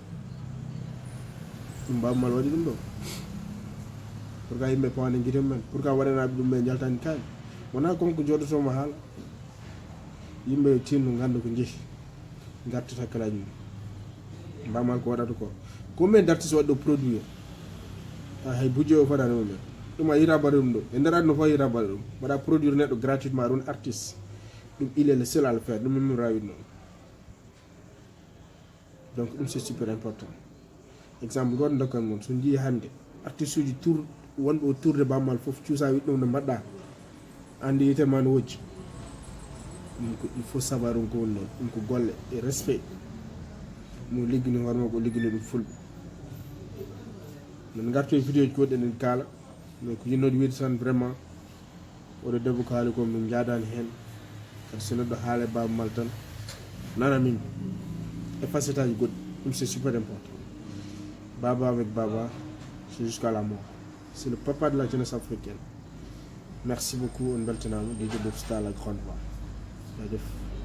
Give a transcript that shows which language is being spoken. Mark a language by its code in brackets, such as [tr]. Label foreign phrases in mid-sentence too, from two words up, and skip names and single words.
[ff] ɗum Baaba Maal waɗi ɗum ɗo pourquoi yimɓe pawande guite mumen pourquoi waɗanaɓe ɗum ɓe jaltani kaali wona konko joɗotomo haala yimɓe tinno ganda ko jeehi gartat hakkillaji mum Baaba Maal ko waɗata ko [fr] combien d'artiste [ff] waɗi ɗo produit hay budget o fotani mumen ɗum a yita baɗe ɗum ɗo e nder aduna fof yita baɗe ɗum mbaɗa produire neɗɗo gratuitement ɗum artiste ɗum [fr] il est le seul à le faire [ff] ɗum min rawit noon donc ɗum [fr] c'est super important [ff] exemple goto dokkan mon so jii hande artiste uji tour wonɓe o tourde Baaba Maal foof cuusa wiɗ ɗum no mbaɗɗa andi yitema no wojji ɗum ko [fr] il faut savoir [ff] ɗum ko woni noon ɗum ko golle e respect mo liggini hoorema ko liggini ɗum fulɓe min garto e vidéo ji goɗɗi eɗen kaala mais ko yinnoɗo wiide tan vraiment oɗo debbo ko haali ko min jadani hen kadi so neɗɗo haala e Baaba Maal tan nana min e facette aji goɗɗi ɗum [fr] c'est super important Baba avec Baba c'est jusqu'à la mort c'est le papa de la jeunesse africaine merci beaucoup [ff] on beltanama DJ Boubs Star [fr] la grande voix [ff] jaajëf